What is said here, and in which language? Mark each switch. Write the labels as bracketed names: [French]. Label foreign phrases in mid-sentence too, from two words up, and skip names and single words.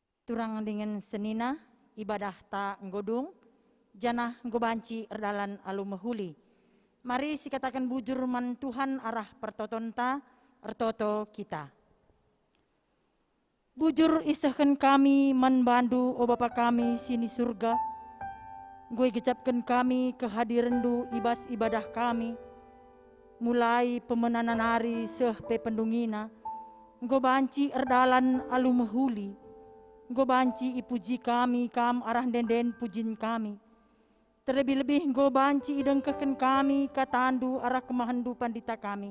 [Batak Karo] turang dengan senina ibadah ta nggodung janah nggobanci erdalan alu mehuli. Mari sikatakan bujur man Tuhan arah pertoton ta ertoto kita. Bujur isahkan kami man bandu o Bapa kami sini surga. Gue gecapkan kami kehadiran du ibas ibadah kami. Mulai pemenanan hari seh pe pendungina. Gue banci erdalan alu mehuli. Gue banci ipuji kami kam arah denden pujin kami. Terlebih-lebih gue banci idengkeken kami katandu arah kemahandu pandita kami.